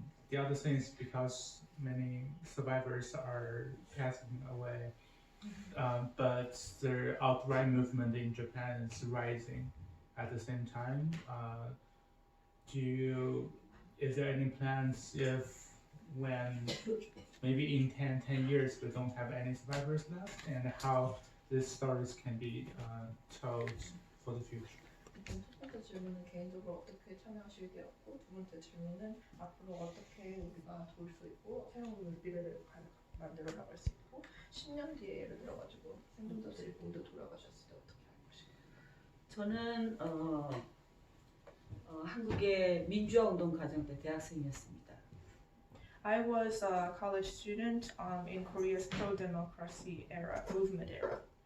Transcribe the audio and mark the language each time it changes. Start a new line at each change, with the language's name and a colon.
English: The other thing is because many survivors are passing away, but the alt-right movement in Japan is rising at the same time. is there any plans if when maybe in 10 years we don't have any survivors left, and how these stories can be told for the future?
Korean: 첫 번째 질문은 개인적으로 어떻게 참여하시게 되었고, 두 번째 질문은 앞으로 어떻게 우리가 도울 수 있고 새로운 미래를 만들어 나갈 수 있고, 10년 뒤에 예를 들어가지고 생존자들이 모두 돌아가셨을 때 어떻게 할 것인가. 저는 한국의 민주화 운동 과정 때 대학생이었습니다.
English: I was a college student in Korea's pro-democracy era, movement era.